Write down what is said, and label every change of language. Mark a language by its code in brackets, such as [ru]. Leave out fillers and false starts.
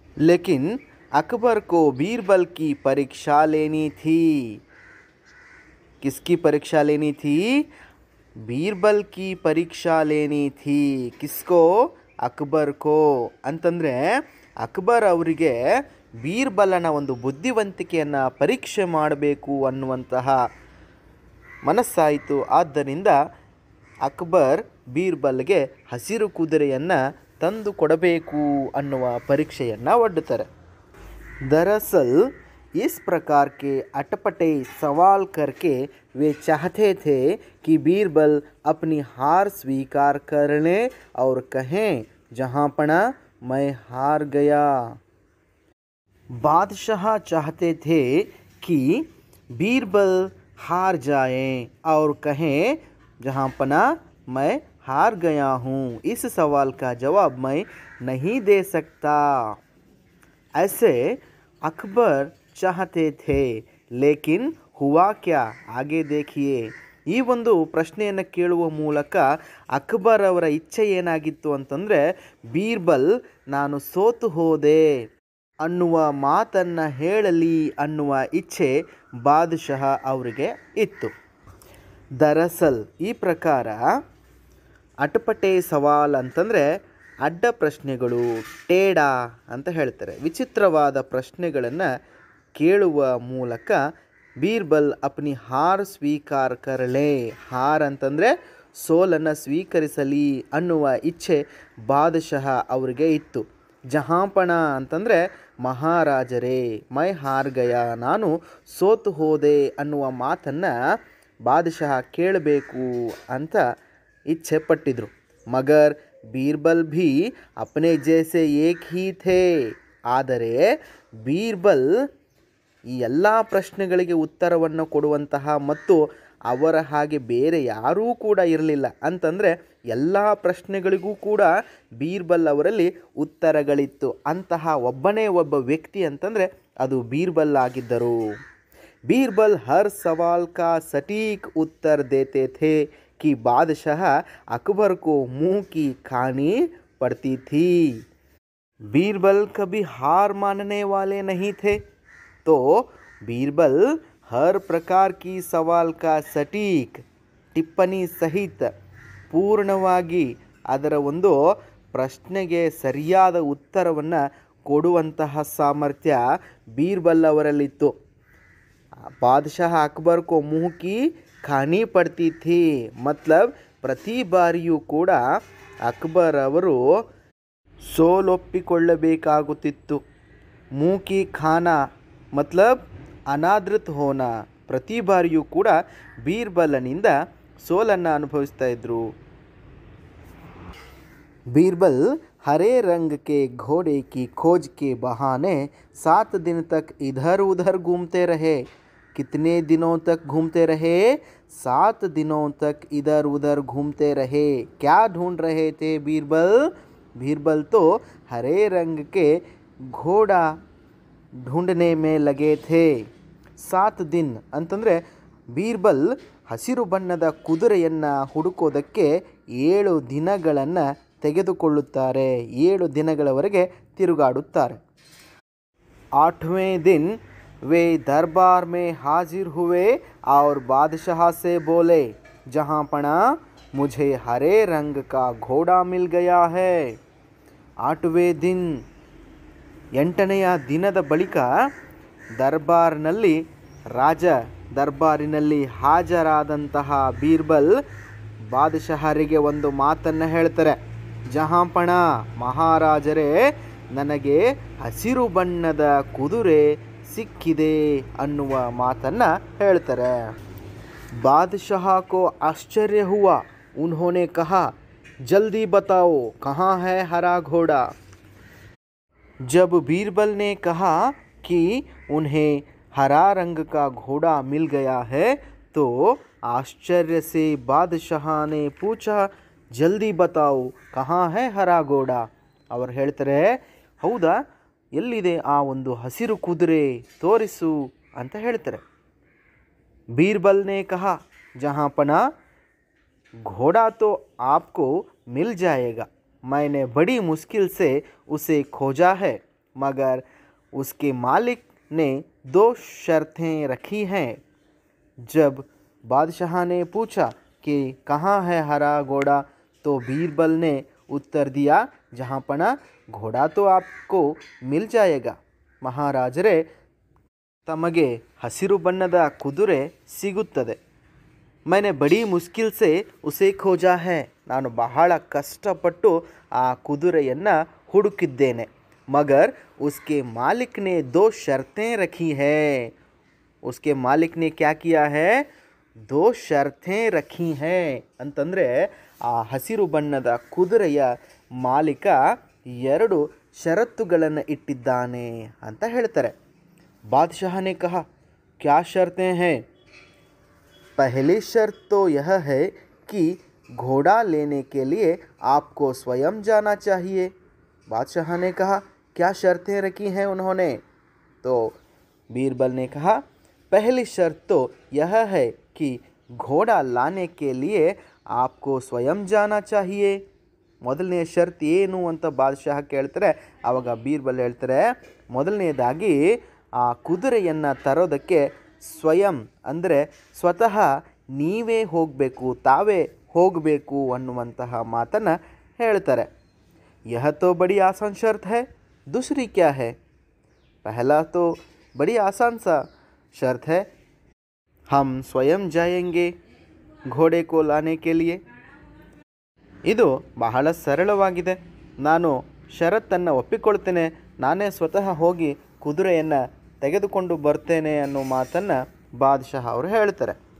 [hi] लेकिन अकबर को बीरबल की परीक्षा लेनी थी। किसकी परीक्षा लेनी थी? बीरबल की परीक्षा लेनी थी। किसको? अकबर को। [kn] ಅಂತಂದರೆ ಅಕ್ಬರ್ ಅವರಿಗೆ ಬೀರ್ಬಲನ ಒಂದು ಬುದ್ಧಿವಂತಿಕೆಯನ್ನು ಪರೀಕ್ಷೆ ಮಾಡಬೇಕು ಅನ್ನುವಂತಹ ಮನಸ್ಸಾಯಿತು। ಆದ್ದರಿಂದ ಅಕ್ಬರ್ ಬೀರ್ಬಲ್ಗೆ ಹಸಿರು ಕುದುರೆಯನ್ನು ತಂದು ಕೊಡಬೇಕು ಅನ್ನುವ ಪರೀಕ್ಷೆಯನ್ನು ಒಡ್ಡುತ್ತಾರೆ। [hi] दरअसल इस प्रकार के अटपटे सवाल करके वे चाहते थे कि बीरबल अपनी हार स्वीकार कर लें और कहें, जहाँपना मैं हार गया। बादशाह चाहते थे कि बीरबल हार जाएं और कहें, जहाँपना मैं हार गया हूँ, इस सवाल का जवाब मैं नहीं दे सकता। ऐसे अकबर चाहते थे, लेकिन हुआ क्या? आगे देखिए। [kn] ಈ ಒಂದು ಪ್ರಶ್ನೆಯನ್ನು ಕೇಳುವ ಮೂಲಕ ಅಕ್ಬರ್ ಅವರ ಇಚ್ಛೆ ಏನಾಗಿತ್ತು ಅಂತಂದರೆ, ಬೀರ್ಬಲ್ ನಾನು ಸೋತು ಹೋದೆ ಅನ್ನುವ ಮಾತನ್ನು ಹೇಳಲಿ ಅನ್ನುವ ಇಚ್ಛೆ ಬಾದಶಾಹ ಅವರಿಗೆ ಇತ್ತು। ದರಸಲ್ ಈ ಪ್ರಕಾರ [hi] ಅಟಪಟೆ ಸವಾಲ್ [kn] ಅಂತಂದರೆ ಅಡ್ಡ ಪ್ರಶ್ನೆಗಳು, ಟೇಡಾ ಅಂತ ಹೇಳ್ತಾರೆ। ವಿಚಿತ್ರವಾದ ಪ್ರಶ್ನೆಗಳನ್ನು ಕೇಳುವ ಮೂಲಕ ಬೀರ್ಬಲ್ [hi] ಅಪ್ನಿ ಹಾರ್ ಸ್ವೀಕಾರ ಕರಳೆ, [kn] ಹಾರ್ ಅಂತಂದರೆ ಸೋಲನ್ನು ಸ್ವೀಕರಿಸಲಿ ಅನ್ನುವ ಇಚ್ಛೆ ಬಾದಶಾಹ ಅವರಿಗೆ ಇತ್ತು। ಜಹಾಂಪಣ ಅಂತಂದರೆ ಮಹಾರಾಜರೇ, [hi] ಮೈ ಹಾರ್ ಗಯ, [kn] ನಾನು ಸೋತು ಹೋದೆ ಅನ್ನುವ ಮಾತನ್ನು ಬಾದಶಾಹ ಕೇಳಬೇಕು ಅಂತ ಇಚ್ಛೆ ಪಟ್ಟಿದ್ರು। [hi] ಮಗರ್ बीरबल भी अपने जैसे एक ही थे। [kn] ಆದರೆ ಬೀರ್ಬಲ್ ಈ ಎಲ್ಲ ಪ್ರಶ್ನೆಗಳಿಗೆ ಉತ್ತರವನ್ನು ಕೊಡುವಂತಹ ಮತ್ತು ಅವರ ಹಾಗೆ ಬೇರೆ ಯಾರೂ ಕೂಡ ಇರಲಿಲ್ಲ। ಅಂತಂದರೆ ಎಲ್ಲ ಪ್ರಶ್ನೆಗಳಿಗೂ ಕೂಡ ಬೀರ್ಬಲ್ ಅವರಲ್ಲಿ ಉತ್ತರಗಳಿತ್ತು। ಅಂತಹ ಒಬ್ಬನೇ ಒಬ್ಬ ವ್ಯಕ್ತಿ ಅಂತಂದರೆ ಅದು ಬೀರ್ಬಲ್ ಆಗಿದ್ದರು। [hi] बीरबल हर सवाल का सटीक उत्तर देते थे कि बादशाह अकबर को मुंह की खानी पड़ती थी। बीरबल कभी हार मानने वाले नहीं थे, तो बीरबल हर प्रकार की सवाल का सटीक [kn] ಟಿಪ್ಪಣಿ ಸಹಿತ ಪೂರ್ಣವಾಗಿ ಅದರ ಒಂದು ಪ್ರಶ್ನೆಗೆ ಸರಿಯಾದ ಉತ್ತರವನ್ನು ಕೊಡುವಂತಹ ಸಾಮರ್ಥ್ಯ ಬೀರ್ಬಲ್ ಅವರಲ್ಲಿತ್ತು। [hi] बादशाह अकबर को मुंह की खानी पड़ती थी, मतलब [kn] ಪ್ರತಿ ಬಾರಿಯೂ ಕೂಡ ಅಕ್ಬರ್ ಅವರು ಸೋಲೊಪ್ಪಿಕೊಳ್ಳಬೇಕಾಗುತ್ತಿತ್ತು। [hi] मुंह की खाना मतलब ಅನಾದೃತ್ ಹೋನ, [kn] ಪ್ರತಿ ಬಾರಿಯೂ ಕೂಡ ಬೀರ್ಬಲನಿಂದ ಸೋಲನ್ನು ಅನುಭವಿಸ್ತಾ ಇದ್ರು। [hi] बीरबल हरे रंग के घोड़े की खोज के बहाने 7 दिन तक इधर उधर घूमते रहे। कितने दिनों तक घूमते रहे? 7 दिनों तक इधर उधर घूमते रहे। क्या ढूंढ रहे थे बीरबल? बीरबल तो हरे रंग के घोड़ा ढूंढने में लगे थे। 7 दिन [kn] ಅಂತಂದರೆ ಬೀರ್ಬಲ್ ಹಸಿರು ಬಣ್ಣದ ಕುದುರೆಯನ್ನು ಹುಡುಕೋದಕ್ಕೆ 7 ದಿನಗಳನ್ನು ತೆಗೆದುಕೊಳ್ಳುತ್ತಾರೆ। 7 ದಿನಗಳವರೆಗೆ ತಿರುಗಾಡುತ್ತಾರೆ। [hi] 8वें दिन वे दरबार में हाजिर हुए और बादशाह से बोले, जहाँपना मुझे हरे रंग का घोड़ा मिल गया है. 8वें दिन [kn] 8ನೆಯ ದಿನದ ಬಳಿಕ ದರ್ಬಾರ್ನಲ್ಲಿ ರಾಜ ದರ್ಬಾರಿನಲ್ಲಿ ಹಾಜರಾದಂತಹ ಬೀರ್ಬಲ್ ಬಾದಶಾಹರಿಗೆ ಒಂದು ಮಾತನ್ನು ಹೇಳ್ತಾರೆ. ಜಹಾಂಪಣ ಮಹಾರಾಜರೇ, ನನಗೆ ಹಸಿರು ಬಣ್ಣದ ಕುದುರೆ ಸಿಕ್ಕಿದೆ ಅನ್ನುವ ಮಾತನ್ನು ಹೇಳ್ತಾರೆ. [hi] बादशाह को आश्चर्य हुआ. उन्होंने कहा, जल्दी बताओ कहाँ है हरा घोड़ा. जब बीरबल ने कहा कि उन्हें हरा रंग का घोड़ा मिल गया है तो आश्चर्य से बादशाह ने पूछा, जल्दी बताओ कहाँ है हरा घोड़ा. [kn] ಅವರು ಹೇಳ್ತಾರೆ, ಹೌದಾ, ಎಲ್ಲಿದೆ ಆ ಒಂದು ಹಸಿರು ಕುದುರೆ, ತೋರಿಸು ಅಂತ ಹೇಳ್ತಾರೆ. [hi] बीरबल ने कहा, जहाँपना घोड़ा तो आपको मिल जाएगा. मैंने बड़ी मुश्किल से उसे खोजा है, मगर उसके मालिक ने 2 शर्तें रखी हैं. जब बादशाह ने पूछा कि कहाँ है हरा घोड़ा तो बीरबल ने उत्तर दिया, जहाँपना घोड़ा तो आपको मिल जाएगा. [kn] महाराजरे, ತಮಗೆ ಹಸಿರು ಬಣ್ಣದ ಕುದುರೆ ಸಿಗುತ್ತದೆ. [hi] मैंने बड़ी मुश्किल से उसे खोजा है. [kn] ನಾನು ಬಹಳ ಕಷ್ಟಪಟ್ಟು ಆ ಕುದುರೆಯನ್ನು ಹುಡುಕಿದ್ದೇನೆ. [hi] मगर उसके मालिक ने 2 शर्तें रखी है. उसके मालिक ने क्या किया है? 2 शर्तें रखी हैं [kn] ಅಂತಂದರೆ ಆ ಹಸಿರು ಬಣ್ಣದ ಕುದುರೆಯ ಮಾಲೀಕ 2 ಷರತ್ತುಗಳನ್ನು ಇಟ್ಟಿದ್ದಾನೆ ಅಂತ ಹೇಳ್ತಾರೆ. [hi] बादशाह ने कहा, क्या शर्तें हैं? पहली शर्त तो यह है कि घोड़ा लेने के लिए आपको स्वयं जाना चाहिए. बादशाह ने कहा, क्या शर्तें रखी हैं उन्होंने? तो बीरबल ने कहा, पहली शर्त तो यह है कि घोड़ा लाने के लिए आपको स्वयं जाना चाहिए. [kn] ಮೊದಲನೇ ಶರ್ತ್ ಏನು ಅಂತ ಬಾದಶಾಹ ಕೇಳ್ತಾರೆ. ಆವಾಗ ಬೀರ್ಬಲ್ ಹೇಳ್ತಾರೆ, ಮೊದಲನೇದಾಗಿ ಆ ಕುದುರೆಯನ್ನು ತರೋದಕ್ಕೆ ಸ್ವಯಂ ಅಂದರೆ ಸ್ವತಃ ನೀವೇ ಹೋಗಬೇಕು, ತಾವೇ ಹೋಗಬೇಕು ಅನ್ನುವಂತಹ ಮಾತನ್ನು ಹೇಳ್ತಾರೆ. [hi] यह तो बड़ी आसान शर्त है, दूसरी क्या है? पहला तो बड़ी आसान सा शर्त है, हम स्वयं जाएंगे घोड़े को लाने के लिए. [kn] ಇದು ಬಹಳ ಸರಳವಾಗಿದೆ. ನಾನು ಷರತ್ತನ್ನು ಒಪ್ಪಿಕೊಳ್ತೇನೆ, ನಾನೇ ಸ್ವತಃ ಹೋಗಿ ಕುದುರೆಯನ್ನು ತೆಗೆದುಕೊಂಡು ಬರ್ತೇನೆ ಅನ್ನೋ ಮಾತನ್ನು ಬಾದಶಾಹ ಅವರು ಹೇಳ್ತಾರೆ.